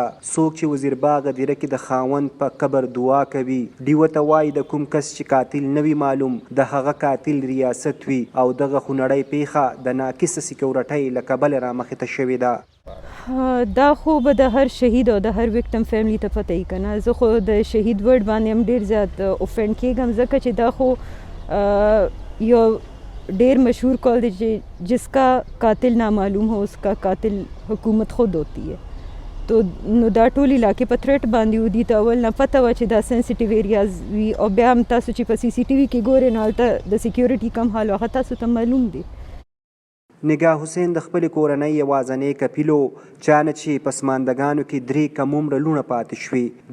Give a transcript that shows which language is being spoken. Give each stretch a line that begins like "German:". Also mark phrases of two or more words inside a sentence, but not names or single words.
Pashto: څوک چې وزیر باغ دیره کې د خاوند په قبر دعا کوي ډیوه ته وایي د کوم کس چې قاتل نه وي معلوم د هغه قاتل ریاست وي او دغه خونړۍ پیښه د ناقصه سکیورټۍ له کبله رامخې ته شوې ده. دا خو به د هر شهید او د هر
English: victim family
Pashto: ته پته یي که نه. زه خو د شهید ورډ باندې هم ډېر زیات اوفینډ کېږم ځکه چې دا خو یو ډیر مشہور کال دی چې
Urdu: جس کا قاتل نامعلوم ہو اس کا قاتل حکومت خود ہوتی ہے.
Pashto: تو نو دا ټول علاقې په تھریټ باندې ودي ته اول نه پته وه چې دا
English: sensitive areas
Pashto: وي او بیا هم تاسو چې په سی سی ټي وي کې ګورئ نو هلته د سیکیورټي کم حال هغه تاسو ته معلوم دی. نگاه حسین د خپلې کورنۍ یوازنۍ کپیلو چا نه چې پسماندګانو کې 3 کم عمره لوڼه پاتې شوي.